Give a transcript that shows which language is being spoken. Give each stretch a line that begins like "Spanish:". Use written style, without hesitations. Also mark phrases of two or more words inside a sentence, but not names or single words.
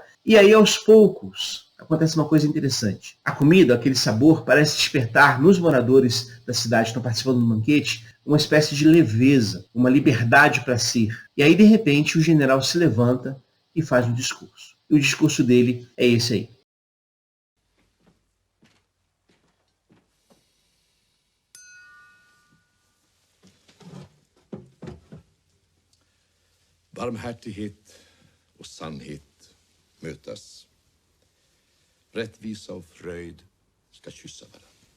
Portuguese: E aí aos poucos acontece uma coisa interessante. A comida, aquele sabor, parece despertar nos moradores da cidade que estão participando do banquete uma espécie de leveza, uma liberdade para si. E aí de repente o general se levanta e faz um discurso. E o discurso dele é esse aí.
Swedish: Barmhärtighet och sannhet mötas. Rättvisa och fröjd ska kyssa varandra.